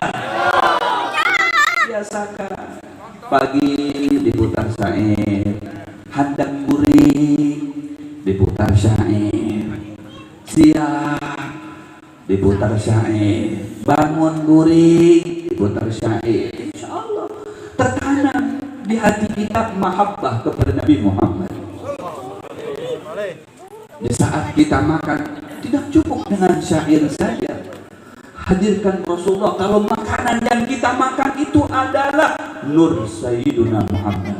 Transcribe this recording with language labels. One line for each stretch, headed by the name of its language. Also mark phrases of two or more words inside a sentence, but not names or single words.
Indonesian: Biasakan. Pagi diputar syair,
Banjar: handang guring
Indonesian: diputar syair, siang diputar syair, bangun guring diputar syair. Insya Allah tertanam di hati kita mahabbah kepada Nabi Muhammad. Di saat kita makan, tidak cukup dengan syair saja. Hadirkan Rasulullah. Kalau makanan yang kita makan itu adalah Nur Sayyiduna Muhammad.